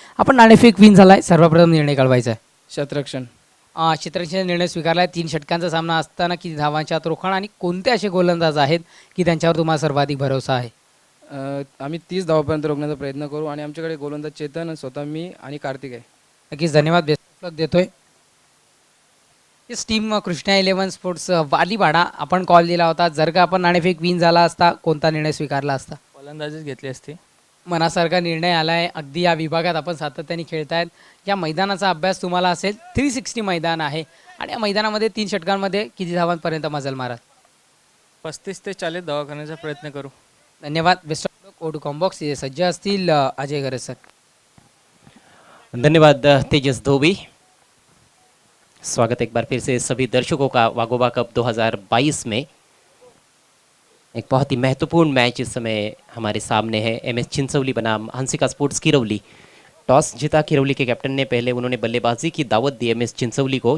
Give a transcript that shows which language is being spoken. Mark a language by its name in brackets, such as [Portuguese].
[Marathi] आपण नाणेफेक विन झालाय. सर्वप्रथम निर्णय कळवायचा आहे. क्षेत्ररक्षण निर्णय स्वीकारलाय. 3 षटकांचा सामना असताना किती धावांच्या रोखण आणि कोणते असे गोलंदाज आहेत की त्यांच्यावर तुम्हाला सर्वाधिक भरोसा आहे? आम्ही 30 धावापर्यंत रोखण्याचा प्रयत्न करू आणि आमच्याकडे गोलंदाज चेतन, स्वतः मी आणि कार्तिक आहे. नक्कीच धन्यवाद. [English] best of luck [Marathi] देतोय. इस टीम कृष्णा 11 स्पोर्ट्स वालीपाडा. आपण कॉल दिला होता. जर का आपण नाणेफेक विन झाला असता कोणता निर्णय स्वीकारला असता? गोलंदाजीच घेतली असती. मनासारखा निर्णय आलाय. अगदी या विभागात आपण सातत्याने खेळतायत. या मैदानाचा अभ्यास तुम्हाला असेल. 360 मैदान आहे आणि या मैदानामध्ये 3 षटकांमध्ये किती धावांपर्यंत मजल मारा? 35 ते 40 धावा करण्याचा प्रयत्न करू. धन्यवाद. [English] Best of luck. ओडू कॉम्बॉक्स सज्ज असतील अजय गरज सर. [Marathi] धन्यवाद तेजस धोबी. [Hindi] स्वागत एक बार फिर से सभी दर्शकों का वाघोबा कप 2022 में. एक बहुत ही महत्वपूर्ण मैच इस समय हमारे सामने है. एमएस चिंचवली बनाम हंसिका स्पोर्ट्स किरौली. टॉस जीता किरौली के कैप्टन ने. पहले उन्होंने बल्लेबाजी की दावत दी एमएस चिंचवली को.